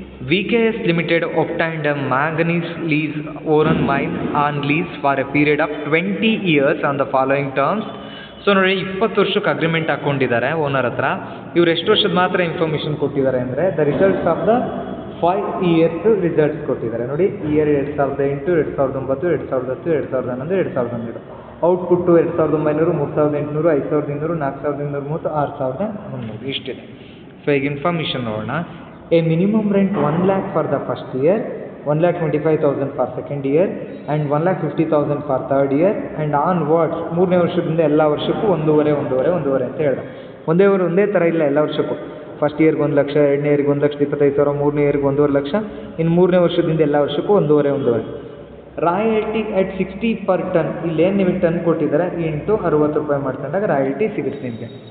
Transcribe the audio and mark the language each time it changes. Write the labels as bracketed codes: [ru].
[en] VKS Limited obtained a manganese lease Oran mine on lease for a period of 20 years on the following terms. [kn] So ನೋಡಿ, 20 ವರ್ಷಕ್ಕೆ agreement ಹಾಕ್ಕೊಂಡಿದ್ದಾರೆ owner ಹತ್ರ. ಇವ್ರು ಎಷ್ಟು ವರ್ಷದ ಮಾತ್ರ information ಕೊಟ್ಟಿದ್ದಾರೆ ಅಂದರೆ [en] the results of the 5 years [kn] results ಕೊಟ್ಟಿದ್ದಾರೆ ನೋಡಿ. [en] Year 2008, 2009, 2010, 2011, 2012. [kn] ಔಟ್ಪುಟ್ಟು 2,900, 3,800, 5,200, 4,230, 6,300 ಇಷ್ಟಿದೆ. ಸೊ ಈಗ ಇನ್ಫಾರ್ಮೇಷನ್ ನೋಡೋಣ. [en] A minimum rent 1 lakh for the first year, 1,25,000 for second year and 1,50,000 for third year and onwards. [kn] 3ನೇ ವರ್ಷದಿಂದ ಎಲ್ಲ ವರ್ಷಕ್ಕೂ ಒಂದೂವರೆ ಅಂತ ಹೇಳ್ದೆ. ಒಂದೇ ಥರ ಇಲ್ಲ ಎಲ್ಲ ವರ್ಷಕ್ಕೂ. ಫಸ್ಟ್ ಇಯರ್ಗೆ 1 ಲಕ್ಷ, 2ನೇ ಇಯರ್ಗೆ 1,25,000, 3ನೇ ಇಯರ್ಗೆ 1,50,000 ಲಕ್ಷ, ಇನ್ನು 3ನೇ ವರ್ಷದಿಂದ ಎಲ್ಲ ವರ್ಷಕ್ಕೂ ಒಂದೂವರೆ. [en] Royalty at 60 per ton. [kn] ಇಲ್ಲೇನು ನಿಮಗೆ ಟನ್ ಕೊಟ್ಟಿದ್ದಾರೆ ಇಂಟು 60 ರೂಪಾಯಿ ಮಾಡ್ಕೊಂಡಾಗ ರಾಯಲ್ಟಿ ಸಿಗುತ್ತೆ ನಿಮಗೆ.